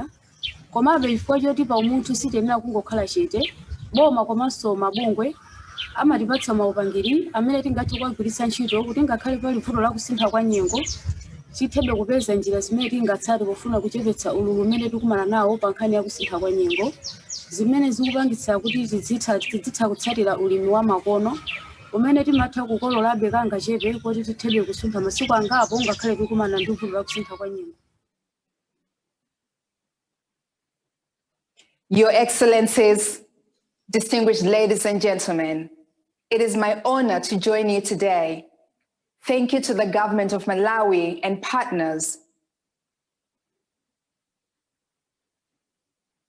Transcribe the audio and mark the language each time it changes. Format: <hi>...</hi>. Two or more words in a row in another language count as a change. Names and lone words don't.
<ny>Komabe chifukwa choti pa umunthu sitenera kungokhala chete, boma komanso mabungwe amatipatsa maupangiri amene tingathe kugwiritsa ntchito kuti ngakhale pali vuto la kusintha kwa nyengo tithebe kupeza njira zimene tingatsate pofuna kuchepetsa ululu umene tikumana nawo pa nkhani ya kusintha kwa nyengo, zimene zikupangitsa kuti tidzitha kutsatira ulimi wa makono umene timatha kukololabe kangachepe kuti tithebe kusuntha masiku angapo ngakhale tikumana ndi vuto la kusintha kwa nyengo.</ny> <en>Your Excellencies, distinguished ladies and gentlemen, it is my honor to join you today. Thank you to the government of Malawi and partners</en>